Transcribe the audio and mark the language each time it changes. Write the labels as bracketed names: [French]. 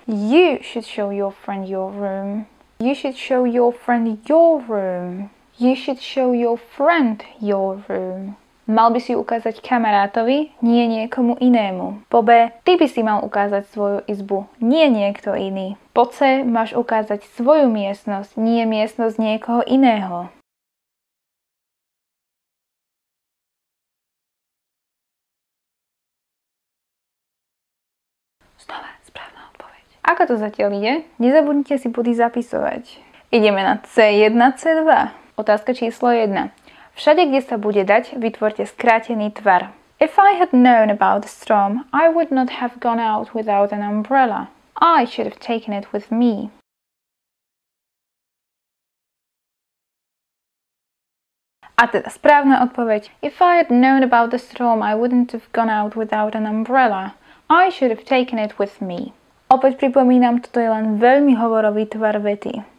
[English] You should show your friend your room. You should show your friend your room. You should show your friend your room. [Slovak] Mal by si ukázať kamarátovi, nie niekomu inému. Po B, ty by si mal ukázať svoju izbu, nie niekto iný. Po C, máš ukázať svoju miestnosť, nie miestnosť niekoho iného. Znova správna odpoveď. Ako to zatiaľ ide? Nezabudnite si body zapisovať. Ideme na C1, C2. Otázka číslo 1. Všade, kde sa bude dať, vytvorte skrátený tvar. [English] If I had known about the storm, I would not have gone out without an umbrella. I should have taken it with me. [Slovak] A teda správna odpoveď. [English] If I had known about the storm, I wouldn't have gone out without an umbrella. I should have taken it with me. [Slovak] Opäť pripomínam, toto je len veľmi hovorový tvar vety.